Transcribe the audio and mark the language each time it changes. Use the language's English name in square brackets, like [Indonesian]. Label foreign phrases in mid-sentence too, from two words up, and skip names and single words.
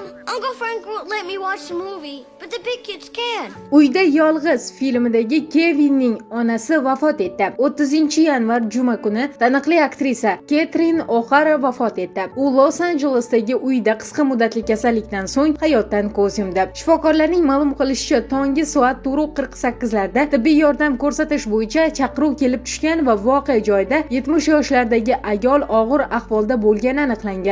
[English] Uncle Frank won't let me watch the movie, but the big kids can. [Uzbek] Uyda yolg'iz filmidagi Kevinning onasi vafot etdi. 30-yanvar juma kuni taniqli aktrisa Ketrin O'Xara vafot etdi. U Los Anjelesdagi uyida qisqa muddatli kasallikdan so'ng hayotdan ko'z yumdi. Shifokorlarning ma'lum qilishicha, tonggi soat 4:48 larda tibbiy yordam ko'rsatish bo'yicha chaqiruv kelib tushgan va voqea joyida 70 yoshlardagi ayol og'ir ahvolda bo'lgani aniqlangan.